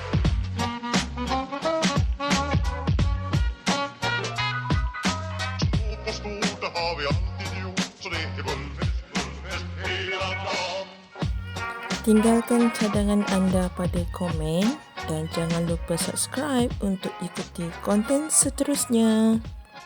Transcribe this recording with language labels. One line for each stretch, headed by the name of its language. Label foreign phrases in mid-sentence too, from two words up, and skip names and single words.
Swedish: Smått och stort, det har vi alltid gjort Så det är mullfest hela dagen.
Malay: Tinggalkan cadangan anda pada komen dan jangan lupa subscribe untuk ikuti konten seterusnya.